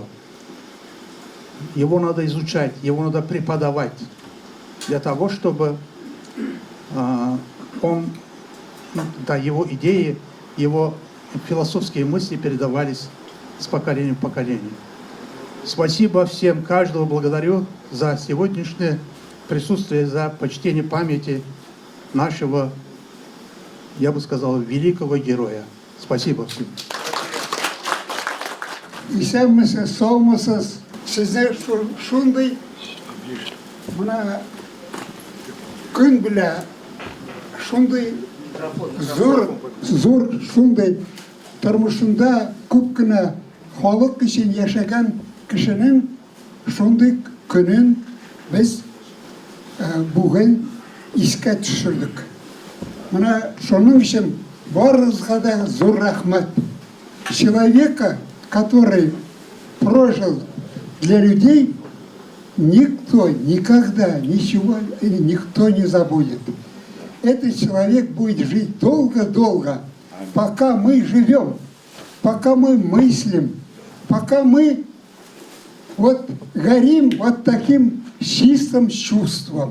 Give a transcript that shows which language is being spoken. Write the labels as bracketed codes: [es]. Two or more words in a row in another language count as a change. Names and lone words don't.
[ru] Его надо изучать, его надо преподавать для того, чтобы его идеи, его философские мысли передавались с поколения в поколение. Спасибо всем, каждого благодарю за сегодняшнее присутствие, за почтение памяти нашего, я бы сказал, великого героя. Спасибо всем. [tt] Исәнмесез, саумысыз, сездер шундай мына күн белә шундай зур шундай тормышында күп кенә халык өчен яшәгән кешенең шундай көнен без бүген искә төшердек. Менә шуның өчен барыгызга да зур рәхмәт. [ru] Человека, который прожил для людей никто никогда ничего никто не забудет. Этот человек будет жить долго-долго, пока мы живем, пока мы мыслим, пока мы вот горим вот таким чистым чувством.